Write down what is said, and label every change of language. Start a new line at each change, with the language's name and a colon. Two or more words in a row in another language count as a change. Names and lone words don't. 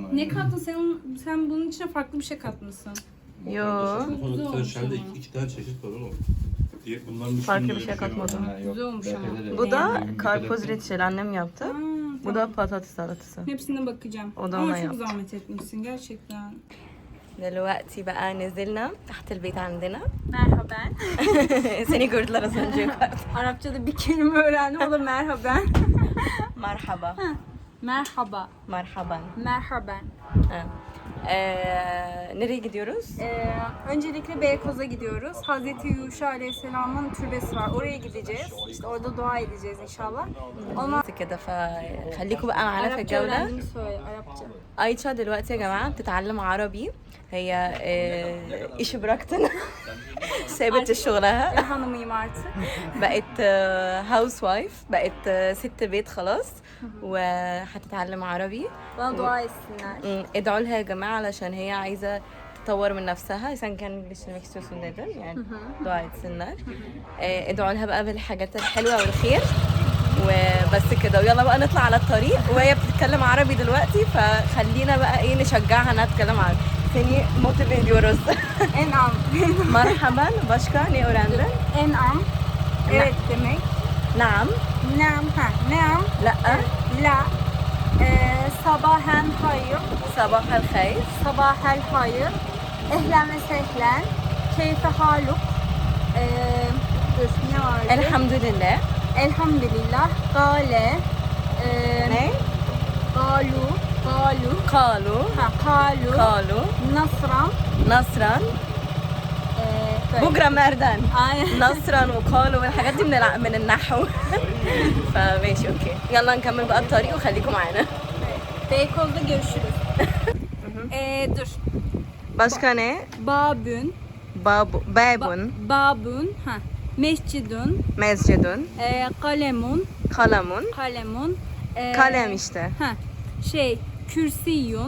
Turkish: Ne kattın sen bunun içine farklı bir şey katmışsın. Yo. Çok güzel Sen olmuş şerde ama. iki tane çeşit var oğlum. Diye bunların Farklı dışında bir şey öyle var. katmadım. Güzel olmuş ama. Bu da karpuz reçeli annem yaptı. Ha, Bu da patates salatası. hepsine bakacağım. O da Ama ona çok yaptı. zahmet etmişsin gerçekten.
Arabic: دلوقتي بقى نزلنا تحت البيت عندنا.
Turkish: Merhaba. Seni gördüler az önce yukarıda. Arapçada bir kelime öğrendim. O da merhaba. Merhaba. Merhaba. Merhaban. Merhaba. Ha. Nereye gidiyoruz? Öncelikle Beykoz'a gidiyoruz. Hazreti Yuşa Aleyhisselam'ın türbesi var. Oraya gideceğiz. İşte orada dua edeceğiz inşallah. Ondan
Arabic: كده فخليكم بقى معانا في
Turkish: Arapça
Arabic: الجولة.
Turkish: öğrendiğimi söyle. Arapça.
Arabic: Ayça دلوقتي يا جماعة بتتعلم عربي. هي
Turkish: işi bıraktın.
Arabic: سابت شغلها.
Turkish: Ev hanımıyım artık.
Arabic: بقت
English: house wife.
Arabic: بقت ست بيت خلاص. وهتتعلم عربي.
Turkish: Bana dua etsinler.
Arabic: ادعوا لها يا جماعة علشان هي عايزة تطور من نفسها.
Turkish: Sen kendini geliştirmek istiyorsun dedin. Yani dua etsinler.
Arabic: ادعوا لها بقى بالحاجات الحلوة والخير. وبس كده ويلا بقى نطلع على الطريق وهي بتتكلم عربي دلوقتي فخلينا بقى ايه نشجعها انها تتكلم عربي.
Turkish: Seni motive ediyoruz. En'am. Merhaban. Başka ne öğrendin? En'am. Evet demek. Naam. Nam. Ha. Nam. La.
Arabic: لا. صباح الخير. صباح الخير. صباح الخير. أهلا وسهلا. كيف حالك.
Turkish: Ne vardı? Elhamdülillah. Elhamdülillah. Gale. Ne? Galu. Kalu. Ha, kalu. Kalu. Nasran. Nasran. Böyle. Bu gramerden. Aynen.
Arabic: نصرا وقالوا والحاجات دي من النحو. فماشي اوكي يلا نكمل بقى الطريق وخليكم معانا.
Turkish: Beykoz'da görüşürüz. Dur. Başka ne? Babün. Babun. Babün. Ha. Mescidun. Mescidun. Kalemun. Kalamun. Kalemun. Kalem işte. Ha. Kürsiyun.